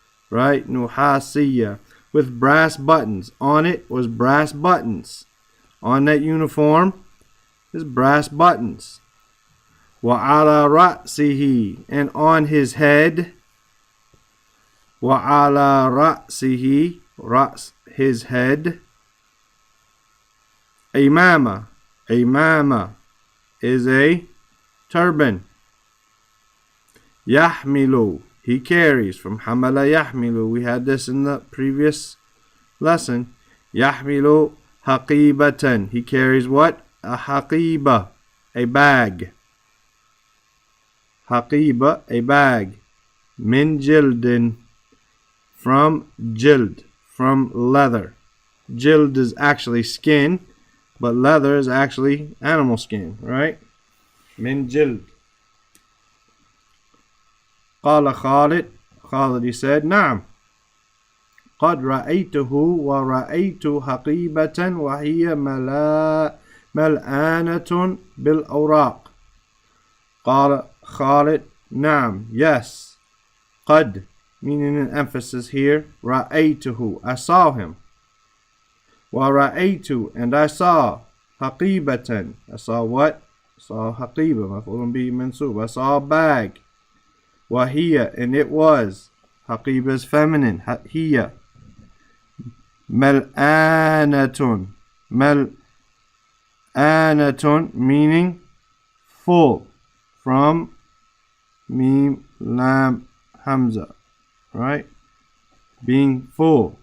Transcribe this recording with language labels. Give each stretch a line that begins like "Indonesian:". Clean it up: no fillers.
English: Right? Nuhasiyya. With brass buttons. On it was brass buttons. On that uniform is brass buttons.
Arabic: وَعَلَى رَأْسِهِ,
English: and on his head.
Arabic: وَعَلَى رَأْسِهِ, رأس,
English: his head. Imama. Imama is a turban. يَحْمِلُ, he carries. From
Arabic: حَمَلَ يَحْمِلُ,
English: we had this in the previous lesson.
Arabic: يَحْمِلُ حَقِيبَةً,
English: he carries what? A haqiba, a bag. Haqiba, a bag. Min jildin, from jild, from leather. Jild is actually skin, but leather is actually animal skin, right? Min jild.
Arabic: قال خالد,
English: Khalid, he said, نعم.
Arabic: قد رأيته ورأيت حقيبة وهي ملآنة بالأوراق.
English: قال Khalid, نعم, yes. قد, meaning an emphasis here. رأيته, I saw him. وَرَأَيْتُ, and I saw. حَقِيبَةً, I saw what? I saw
Arabic: حَقِيبة, مفعول به منصوب.
English: I saw a bag. وَهِيَ, and it was. حَقِيبة is feminine.
Arabic: هِيَ. مَلْآنَةٌ.
English: مَلْآنَةٌ, meaning full. From Mim, Lam, Hamza. Right? Being full.